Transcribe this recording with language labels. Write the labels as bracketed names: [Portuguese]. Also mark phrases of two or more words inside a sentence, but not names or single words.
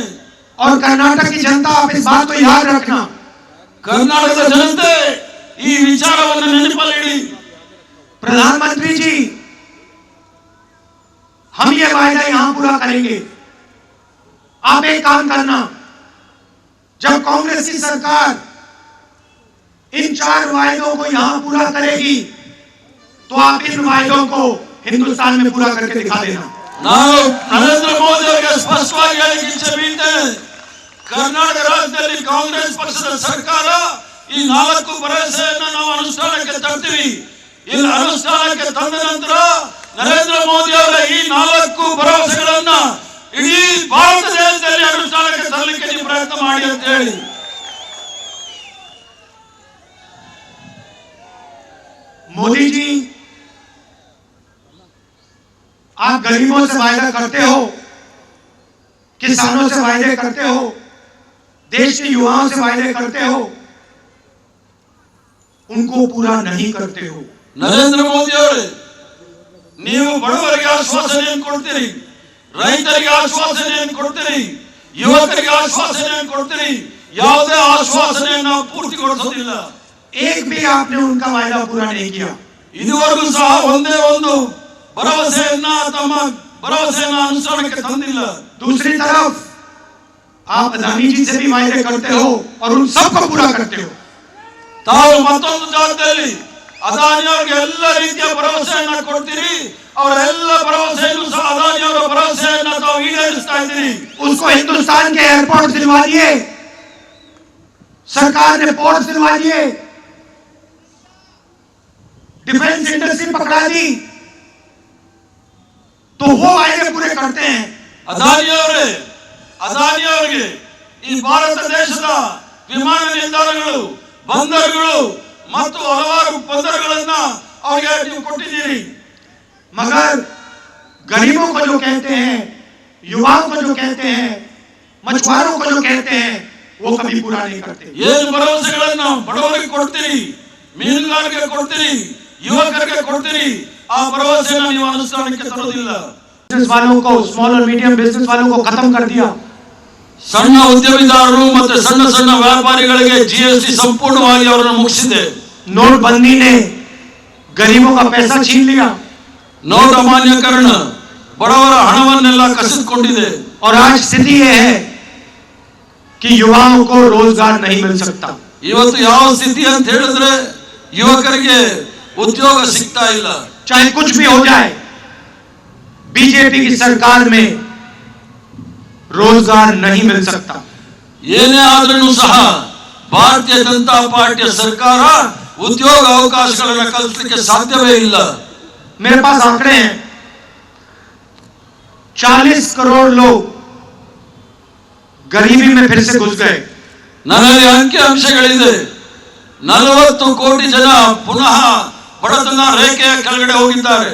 [Hindi] और कर्नाटक की जनता आप इस बात को याद रखना, [Kannada] ಕರ್ನಾಟಕದ ಜನತೆ ಈ ವಿಚಾರವನ್ನು ನೆನಪಲ್ಲಿಡಿ. [Hindi] प्रधानमंत्री जी हम ये वायदा यहां पूरा करेंगे। आप एक काम करना, जब कांग्रेस की सरकार इन 4 वायदों को यहां पूरा करेगी तो आप इन वायदों को हिंदुस्तान में पूरा करके दिखा देना। [Kannada] ನಾನು ನರೇಂದ್ರ ಮೋದಿ ಅವರಿಗೆ ಸ್ಪಷ್ಟವಾಗಿ ಹೇಳಲಿಕ್ಕೆ ಇಚ್ಛೆ ಬೀಳ್ತೇನೆ. ಕರ್ನಾಟಕ ರಾಜ್ಯದಲ್ಲಿ ಕಾಂಗ್ರೆಸ್ ಪಕ್ಷದ ಸರ್ಕಾರ ಈ 4 ಭರವಸೆಯನ್ನ ನಾವು ಅನುಷ್ಠಾನಕ್ಕೆ ತರ್ತೀವಿ. ಇಲ್ಲಿ ಅನುಷ್ಠಾನಕ್ಕೆ ತಂದ ನಂತರ ನರೇಂದ್ರ ಮೋದಿ ಅವರ ಈ 4 ಭರವಸೆಗಳನ್ನ ಇಡೀ ಭಾರತ ದೇಶದಲ್ಲಿ ಅನುಷ್ಠಾನಕ್ಕೆ ತರಲಿಕ್ಕೆ ನೀವು ಪ್ರಯತ್ನ ಮಾಡಿ ಅಂತ ಹೇಳಿ. [Hindi] मोदी जी, आप गरीबों से वायदा करते हो, किसानों से वायदे करते हो, देश के युवाओं से वायदे करते हो, उनको पूरा नहीं करते हो. [Kannada] ನರೇಂದ್ರ ಮೋದಿ ಅವರೇ, ನೀವು ಬಡವರಿಗೆ ಆಶ್ವಾಸನೆಯನ್ನು ಕೊಡ್ತೀರಿ, ರೈತರಿಗೆ ಆಶ್ವಾಸನೆಯನ್ನು ಕೊಡ್ತೀರಿ, ಯುವಕರಿಗೆ ಆಶ್ವಾಸನೆಯನ್ನು ಕೊಡ್ತೀರಿ, ಯಾವುದೇ ಆಶ್ವಾಸನೆಯನ್ನು ಪೂರ್ತಿಗೊಳಿಸೋದಿಲ್ಲ. [Hindi] एक भी आपने उनका वायदा पूरा नहीं किया. [Kannada] ಇದುವರೆಗೂ ಸಹ ಒಂದೇ ಒಂದು ಭರವಸೆಯನ್ನ ತಮ್ಮ ಭರವಸೆಯನ್ನ ಅನುಷ್ಠಾನಕ್ಕೆ ತಂದಿಲ್ಲ. [Hindi] दूसरी तरफ आप अदानी जी से भी वायदे करते हो और उन सबको पूरा करते हो. [Kannada] ತಾವು ಮತ್ತೊಂದು ಜಾಗದಲ್ಲಿ ಅದಾನಿ ಅವರಿಗೆ ಎಲ್ಲ ರೀತಿಯ ಭರವಸೆಯನ್ನ ಕೊಡ್ತೀರಿ, ಅವರ ಎಲ್ಲ ಭರವಸೆಯನ್ನು ಸಹ ಅದಾನಿ ಅವರ ಭರವಸೆಯನ್ನ ತಾವು ಈಡೇರಿಸ್ತಾ ಇದ್ದೀರಿ. [Hindi] उसको हिंदुस्तान के एयरपोर्ट दिलवा दिए, सरकार ने पोर्ट दिलवा दिए, [English] defence industry [Hindi] पकड़ा दी, तो वो वायदे पूरे करते हैं. [Kannada] ಅದಾನಿ ಅವರಿಗೆ ಈ ಭಾರತ ದೇಶದ ವಿಮಾನ ನಿಲ್ದಾಣಗಳು, ಬಂದರುಗಳು ಮತ್ತು ಹಲವಾರು ಬಂದರುಗಳನ್ನ ಅವರಿಗೆ ನೀವು ಕೊಟ್ಟಿದ್ದೀರಿ. [Hindi] मगर गरीबों को जो कहते हैं, युवाओं को जो कहते हैं, मछुआरों को जो कहते हैं, वो कभी पूरा नहीं करते. [Kannada] ಏನು ಭರವಸೆಗಳನ್ನ ಬಡವರಿಗೆ ಕೊಡ್ತೀರಿ, ಮೀನುಗಾರರಿಗೆ ಕೊಡ್ತೀರಿ, ಯುವಕರಿಗೆ ಕೊಡ್ತೀರಿ, ಆ ಭರವಸೆಯನ್ನು ನೀವು ಅನುಷ್ಠಾನಕ್ಕೆ ತರೋದಿಲ್ಲ. [Hindi] बिजनेस वालों को, स्मॉल और [English] medium business [Hindi] वालों को खत्म कर दिया. [Kannada] ಸಣ್ಣ ಉದ್ಯಮಿದಾರರು ಮತ್ತು ಸಣ್ಣ ವ್ಯಾಪಾರಿಗಳಿಗೆ ಜಿಎಸ್ಟಿ ಸಂಪೂರ್ಣವಾಗಿ ಅವರನ್ನು ಮುಗಿಸಿದೆ. [Hindi] नोटबंदी ने गरीबों का पैसा छीन लिया [Kannada] ನೋಟ್ ಅಮಾನ್ಯೀಕರಣ ಬಡವರ ಹಣವನ್ನೆಲ್ಲ ಕಸಿದುಕೊಂಡಿದೆ. [Hindi] और आज स्थिति यह है कि युवाओं को रोजगार नहीं मिल सकता. [Kannada] ಇವತ್ತು ಯಾವ ಸ್ಥಿತಿ ಅಂತ ಹೇಳಿದ್ರೆ ಯುವಕರಿಗೆ ಉದ್ಯೋಗ ಸಿಗ್ತಾ ಇಲ್ಲ. [Hindi] चाहे कुछ भी हो जाए, बीजेपी की सरकार में रोजगार नहीं मिल सकता. [Kannada] ಏನೇ ಆದ್ರೂ ಸಹ ಭಾರತೀಯ ಜನತಾ ಪಾರ್ಟಿಯ ಸರ್ಕಾರ ಉದ್ಯೋಗ ಅವಕಾಶಗಳನ್ನು ಕಲ್ಪಿಸಲಿಕ್ಕೆ ಸಾಧ್ಯವೇ ಇಲ್ಲ. [Hindi] मेरे पास आंकड़े हैं. 40 करोड़ लोग गरीबी में फिर से घुस गए. [Kannada] ನನ್ನಲ್ಲಿ ಅಂಕಿ ಅಂಶಗಳಿದೆ. 40 ಕೋಟಿ ಜನ ಪುನಃ ಬಡತನ ರೇಖೆಯ ಕೆಳಗಡೆ ಹೋಗಿದ್ದಾರೆ.